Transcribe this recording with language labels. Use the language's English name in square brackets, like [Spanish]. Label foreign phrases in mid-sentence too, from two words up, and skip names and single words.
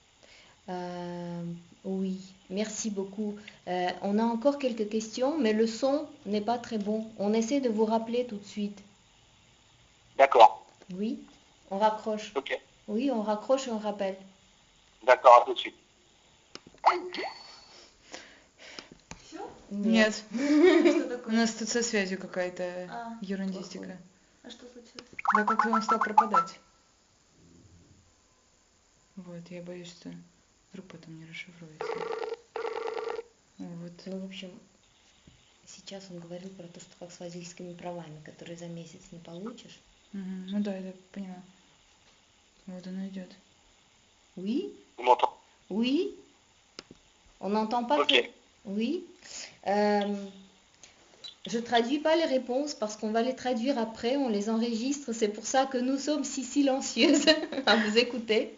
[French] Oui, merci beaucoup. On a encore quelques questions, mais le son n'est pas très bon. On essaie de vous rappeler tout de suite. D'accord. Oui, on raccroche. Ok. Oui, on raccroche et on rappelle. D'accord, à tout de suite. [Russian] Нет. У нас тут со связью какая-то ерундистика. А что случилось? Да как он стал пропадать. Вот, я боюсь, что вдруг потом не расшифруется. Вот. Ну, в общем, сейчас он говорил про то, что как с водительскими правами, которые за месяц не получишь. Мгм. Ну да, я поняла. Вот оно идет. [French] Oui, Vous m'entendez? oui. On n'entend pas Ok. très. Oui. Je traduis pas les réponses parce qu'on va les traduire après, on les enregistre. C'est pour ça que nous sommes si silencieuses à vous écouter.